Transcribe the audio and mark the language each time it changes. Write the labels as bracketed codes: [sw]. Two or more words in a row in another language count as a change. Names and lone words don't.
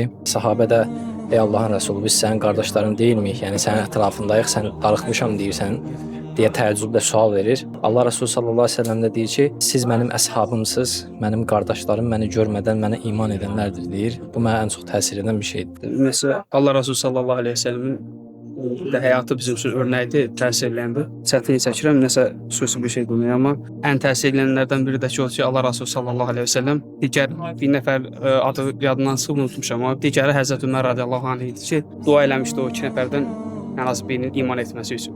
[az] Səhabə də ey Allahın Rəsulu, biz sənin qardaşların deyilmiyik, yəni sənin ətrafındayıq, sən darıxmışam deyirsən deyə təəccüblə sual verir. Allah Rəsulü [ar] صلى الله عليه وسلم [az] də deyir ki, siz mənim əshabımsınız, mənim qardaşlarım məni görmədən mənə iman edənlərdir deyir. Bu mənə ən çox təsir edən bir şeydir. Mesela Allah Resulü [ar] صلى الله عليه وسلم [az] de hayatı bizim üçün örnəkdir, təsirləndi. Çətin çəkirəm, nəsə xüsusi bir şey demək, amma ən təsirlənənlərdən biri də ki, o ki, Allah Resulü [ar] صلى الله عليه وسلم [az] digər bir nəfər adı yadından çıxıb unutmuşam, amma digəri Həzrət Ömər [ar] رضي الله عنه [az] idi ki, dua eləmişdi o iki nəfərdən ən az birinin iman etməsi üçün.